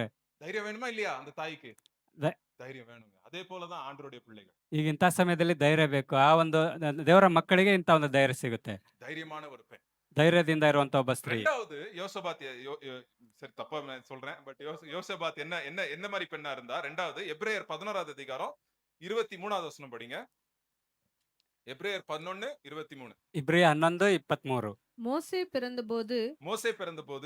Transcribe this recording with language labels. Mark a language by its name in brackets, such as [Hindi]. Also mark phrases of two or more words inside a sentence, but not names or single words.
[Tamil] தைரியம் வேணுமா இல்லையா அந்த தாய்க்கு? த- தைரியம் வேணுங்க. அதே போலதான் ஆண்டவருடைய பிள்ளைகள். [Kannada] ಈಗ ಇಂಥ ಸಮಯದಲ್ಲಿ ಧೈರ್ಯ ಬೇಕು. ಆ ಒಂದು ದೇವರ ಮಕ್ಕಳಿಗೆ ಇಂಥ ಒಂದು ಧೈರ್ಯ ಸಿಗುತ್ತೆ. [Tamil] தைரியமான ஒரு பெண். [Kannada] ಧೈರ್ಯದಿಂದ ಇರುವಂತ ಒಬ್ಬ ಸ್ತ್ರೀ. [Tamil] ரெண்டாவது யோசபாத் சரி தப்பா நான் சொல்றேன் பட் யோசபாத் என்ன என்ன என்ன மாதிரி பெண்ணா இருந்தா? ரெண்டாவது எபிரேயர் 11வது அதிகாரம் 23வது வசனம் படிங்க. எபிரேயர் 11:23. [Kannada] ಇಬ್ರಿಯ 11:23. [Tamil] மோசே பிறந்தபோது மோசே பிறந்தபோது